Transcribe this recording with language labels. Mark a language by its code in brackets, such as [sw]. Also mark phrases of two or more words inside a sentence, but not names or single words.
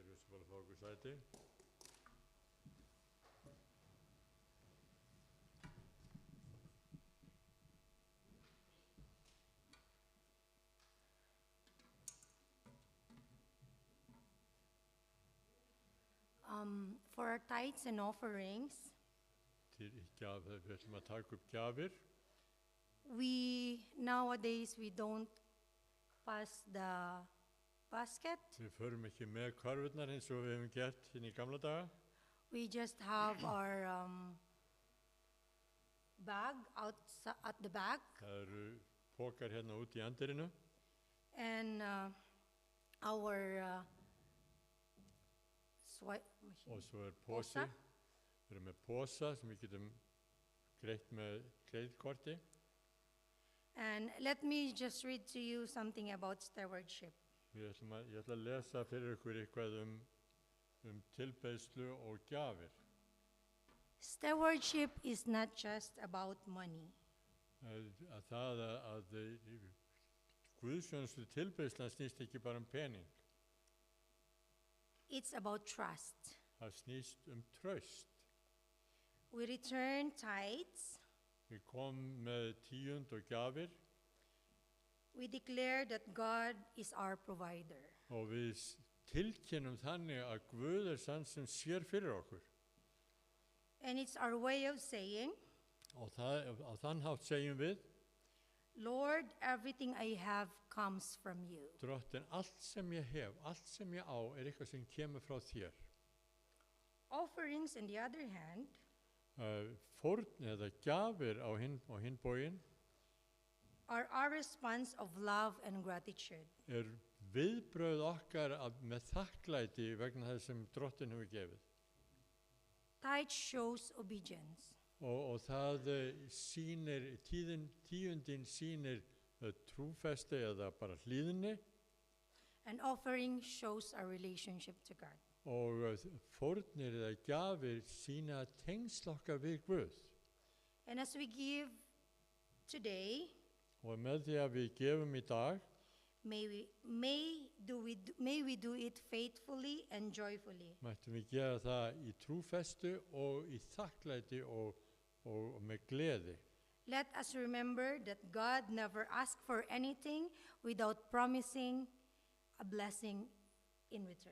[is] bara fá okkur sæti. [en] For our tithes and offerings, [is] Við ætlum að taka upp gjafir. [en] nowadays we don't pass the basket. [is] Við förum ekki með körfurnar eins og við hefum gert inn í gamla daga. [en] We just have our bag out at the back, [is] Það eru pókar hérna út í andirinu [en] and our swipe machine. [is] og svo pósi. Pósa. Við erum með pósa sem við getum greitt með kreditkorti. [en] And let me just read to you something about stewardship. [is] Ég ætla að lesa fyrir ykkur eitthvað tilbeiðslu og gjafir. [en] Stewardship is not just about money. [is] Að Guðsjónustu tilbeiðslan snýst ekki bara pening. [en] It's about trust. [is] Það snýst traust. [en] We return tithes. [is] Við komum með tíund og gjafir [en] We declare that God is our provider. [is] og við tilkynnum þannig að Guð sann sem sér fyrir okkur. [en] And it's our way of saying, [is] Og á þann hátt segjum við, [en] Lord, everything I have comes from you. [is] Drottin, allt sem ég hef, allt sem ég á eitthvað sem kemur frá þér. [en] Offerings, on the other hand, [is] Fórn eða gjafir á hinn bóginn [en] are our response of love and gratitude. [is] Viðbrögð okkar með þakklæti vegna þess sem Drottin hefur gefið. [en] Tithe shows obedience. [is] Og það sýnir, tíundin sýnir trúfesti eða bara hlýðni. [en] An offering shows our relationship to God. [is] Og fórnir eða gjafir sýna tengsl okkar við Guð. [en] And as we give today, [is] Og með því að við gefum í dag, [en] may we do it faithfully and joyfully. [is] mættum við gera það í trúfestu og í þakklæti og með gleði. [en] Let us remember that God never asked for anything without promising a blessing in return.